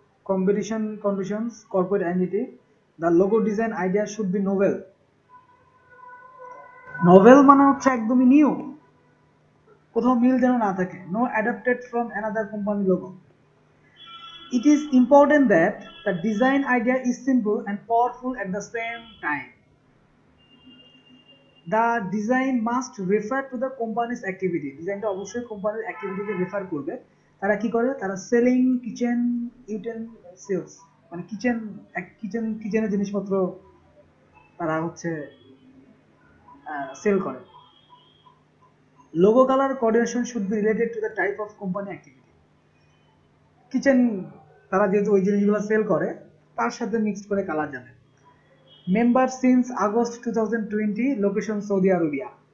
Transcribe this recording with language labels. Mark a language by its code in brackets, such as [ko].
[en] competition conditions, corporate entity, the logo design idea should be novel। [bn] novel মানে হচ্ছে একদমই new, কোথাও মিল যেন না থাকে, [en] no adapted from another company logo। It is important that the design idea is simple and powerful at the same time. The design must refer to the company's activity. [bn] Design টা অবশ্যই কোম্পানির অ্যাক্টিভিটিকে refer করবে। তারা কি করে? তারা [en] selling kitchen utensils, [bn] মানে কিচেনের জিনিসপত্র তারা হচ্ছে সেল করে। [en] Logo color coordination should be related to the type of company activity. [bn] Kitchen তারা যেহেতু ওই জিনিসগুলো সেল করে তার সাথে মিক্সড করে কালার যাবে। [en] Member since August 2020, location Saudi Arabia.